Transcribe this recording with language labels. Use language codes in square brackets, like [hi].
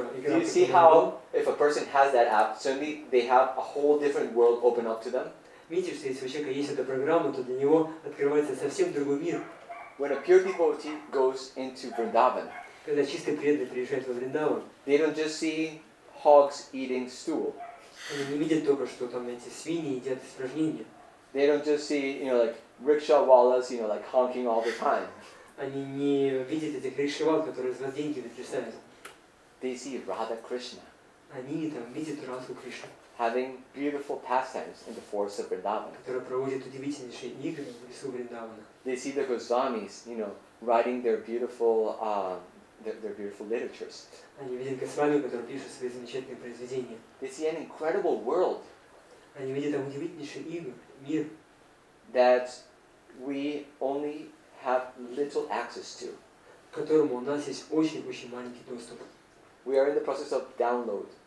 [en] Do you see how if a person has that app, suddenly they have a whole different world open up to them? [ru] Видите, что если у человека есть эта программа, то для него открывается совсем другой мир. [en] When a pure devotee goes into Vrindavan, [ru] Когда чистый преданный приезжает во Вриндаван, [en] they don't just see hogs eating stool. [ru] они не видят только, что там эти свиньи едят испражнения. [en] They don't just see, like rickshaw wallas, like honking all the time. [ru] Они не видят этих рикшевал, которые из вас деньги вытрясают. [en] They see Radha Krishna [ru] Они там видят Радху Кришну, [en] having beautiful pastimes in the forests of Vrindavan. [ru] которая проводит удивительнейшие игры в лесу Вриндавана. [en] They see the Goswamis, writing their beautiful literatures. [ru] Они видят Госвами, который пишет свои замечательные произведения. [en] They see an incredible world [ru] Они видят там удивительнейший мир, [en] that we only have little access to. [ru] к которому у нас есть очень-очень маленький доступ. [en] We are in the process of download.